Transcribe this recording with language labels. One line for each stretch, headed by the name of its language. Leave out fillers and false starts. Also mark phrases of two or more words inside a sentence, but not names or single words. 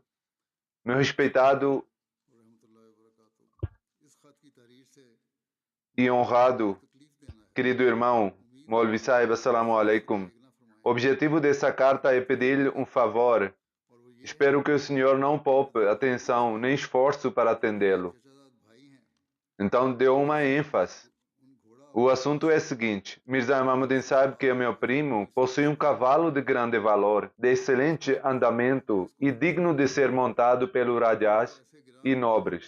Portuguese: Meu respeitado e honrado querido irmão Maulvi Sahib,
Arabic: السلام عليكم.
Portuguese: O objetivo dessa carta é pedir-lhe um favor. Espero que o senhor não poupe atenção nem esforço para atendê-lo. Então deu uma ênfase. O assunto é o seguinte: Mirza Imam Sahib, que é meu primo, possui um cavalo de grande valor, de excelente andamento e digno de ser montado pelo Rajas e nobres.